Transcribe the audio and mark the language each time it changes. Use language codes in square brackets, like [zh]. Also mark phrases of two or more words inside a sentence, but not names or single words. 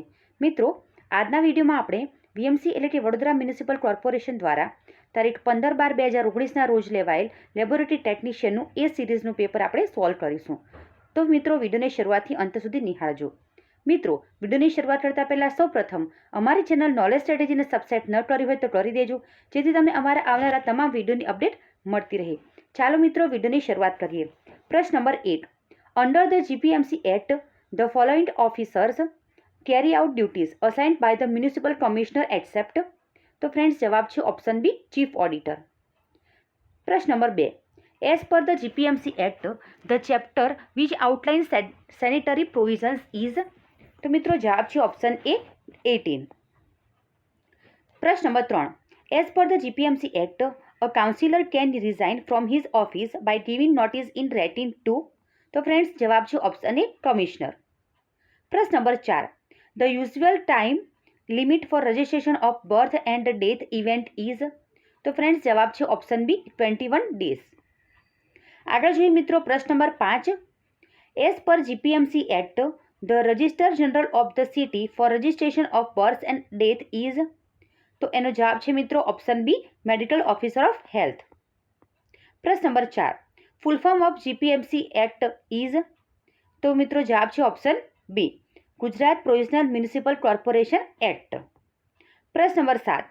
[gu] મિત્રો, આજના વિડીયોમાં આપણે વીએમસી એટલે કે વડોદરા મ્યુનિસિપલ કોર્પોરેશન દ્વારા તારીખ 15/12/2019ના રોજ લેવાયેલ [en] laboratory technician's [gu] એ સિરીઝનું પેપર આપણે સોલ્વ કરીશું. તો મિત્રો, વિડીયોની શરૂઆતથી અંત સુધી નિહાળજો. મિત્રો, વિડીયોની શરૂઆત કરતાં પહેલાં સૌપ્રથમ અમારી ચેનલ નોલેજ સ્ટ્રેટેજીને સબસ્ક્રાઇબ ન કરી હોય તો કરી દેજો, જેથી તમને અમારા આવનારા તમામ વિડીયોની અપડેટ મળતી રહે. ચાલો મિત્રો, વિડીયોની શરૂઆત કરીએ. પ્રશ્ન નંબર 1. [en] Under the GPMC Act, the following officers carry out duties assigned by the Municipal Commissioner except. [gu] તો ફ્રેન્ડ્સ, જવાબ છે [en] option B, chief auditor. [gu] પ્રશ્ન નંબર 2. [en] As per the GPMC Act, the chapter which outlines sanitary provisions is. [gu] તો મિત્રો, જવાબ છે [en] option A, [gu] 18. પ્રશ્ન નંબર 3. [en] As per the GPMC Act, a councillor can resign from his office by giving notice in writing to. [gu] તો ફ્રેન્ડ્સ, જવાબ છે [en] option A, commissioner. [gu] પ્રશ્ન નંબર 4. [en] The usual time limit for registration of birth and death event is. [gu] તો ફ્રેન્ડ્સ, જવાબ છે [en] option B, 21 days. [gu] આગળ જોઈએ મિત્રો, પ્રશ્ન નંબર 5. [en] As per GPMC Act, the Registrar General of the city for registration of birth and death is. [gu] તો એનો જવાબ છે મિત્રો [en] option B, medical officer of health. પ્રશ્ન નંબર 4. full form of GPMC Act is. [gu] તો મિત્રો, જવાબ છે [en] option B, Gujarat Provisional Municipal Corporation Act. [gu] પ્રશ્ન નંબર 7.